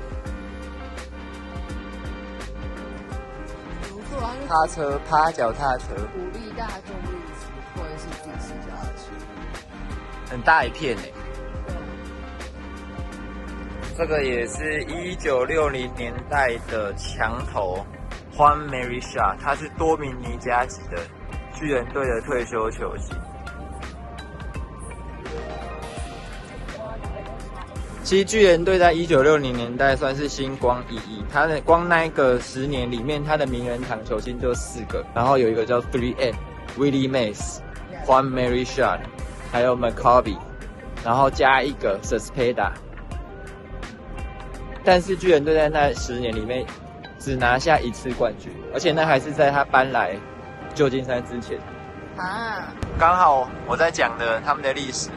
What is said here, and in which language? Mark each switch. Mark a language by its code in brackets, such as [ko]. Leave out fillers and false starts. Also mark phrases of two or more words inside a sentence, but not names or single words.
[zh] 踏車、趴腳踏車，鼓勵大眾運輸或者是自己腳踏車，很大一片欸。這個也是1960年代的牆頭 Juan Marichal，他是多米尼加籍的巨人隊的退休球星。其實巨人隊在1960年代算是星光熠熠，他的光那個10年裡面，他的名人堂球星就4個，然後有一個叫 3M Willie Mays、Juan Marichal，還有 McCovey， 然後加一個 Cespedes。但是巨人隊在那10年裡面只拿下1次冠軍，而且那還是在他搬來舊金山之前。啊，剛好我在講的他們的歷史。